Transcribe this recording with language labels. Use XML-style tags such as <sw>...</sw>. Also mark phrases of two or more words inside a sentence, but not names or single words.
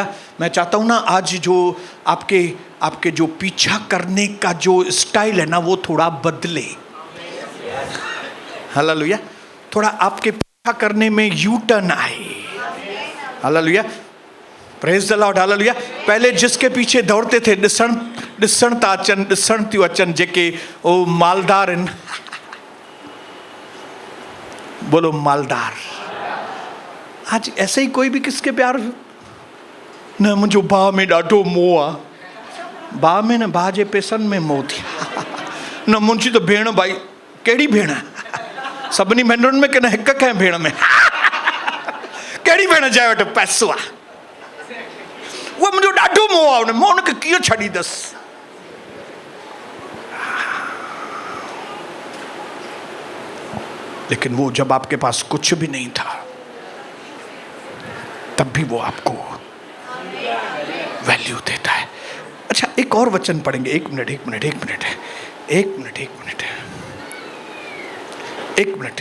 <hi>मैं चाहता हूं ना आज जो आपके जो पीछा करने का जो स्टाइल है ना वो थोड़ा बदले। हालेलुया। थोड़ा आपके पीछा करने में यू टर्न आए। हालेलुया।</hi> <en>Praise the Lord.</en> <hi>हालेलुया। पहले जिसके पीछे दौड़ते थे</hi> <sd>ॾिसण थियूं अचनि जेके ओ मालदार आहिनि,</sd> <hi>बोलो मालदार। आज ऐसे ही कोई भी किसके प्यार न</hi> <sd>मुंहिंजो भाउ में ॾाढो मोह आहे। भाउ में न, भाउ जे पैसनि में मोह थी। न मुंहिंजी त भेण, भाई कहिड़ी भेण? सभिनी भेनरुनि में की न हिक कंहिं भेण में? कहिड़ी भेण जंहिं वटि पैसो आहे?</sd> <hi>वो मुझे</hi> <sd>ॾाढो मोह आहे, मां उनखे कीअं छॾींदसि।</sd> <hi>लेकिन वो जब आपके पास कुछ भी नहीं था तब भी वो आपको वैल्यू देता है। अच्छा, एक और वचन पढ़ेंगे। एक मिनट।</hi>